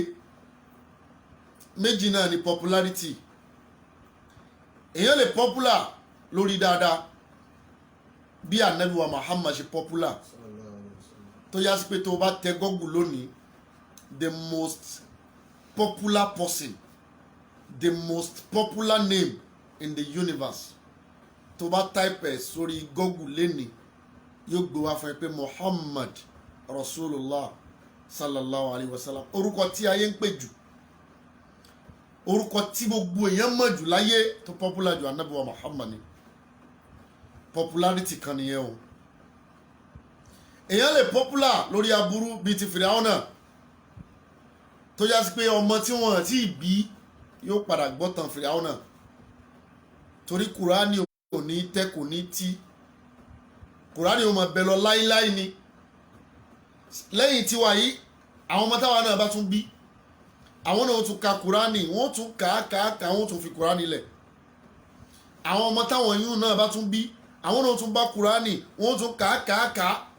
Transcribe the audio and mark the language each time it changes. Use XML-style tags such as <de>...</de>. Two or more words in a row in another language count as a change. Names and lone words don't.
<yo>méjì náà ni popularity èèyàn lè popular lórí dáadáa bí Ànábì wa Muhammad ṣe popular tó yá sí pé tó bá tẹ Google lónìí</yo> <en>the most popular person the most popular name in the universe</en> <yo>tó bá type ẹ̀ sórí Google lẹ́nìí yóò gbé wá fún ẹ pé Muhammad</yo> <ar>رسول الله صلى الله عليه وسلم</ar> <yo>orúkọ tí ayé ń pè jù orúkọ tí gbogbo èèyàn mọ̀ jù láyé tó popular jù Ànábì wa Muhammad ni popularity kan nìyẹn o èèyàn lè popular lórí aburú bíi ti Fìràwọ́nà tó yá sí pé ọmọ tí wọ́n ti bí yóò padà gbọ́tàn Fìràwọ́nà torí Kùránì kò ní tẹ́ kò ní tí Kùránì ó máa bẹ lọ láíláí ni lẹ́yìn tiwa yìí àwọn ọmọ táwa náà bá tún bí àwọn náà tún ka Kùránì wọ́n tún kà wọ́n tún fi Kùránì lẹ̀ àwọn ọmọ táwọn yìí náà bá tún bí àwọn náà tún bá Kùránì wọ́n tún kà</yo>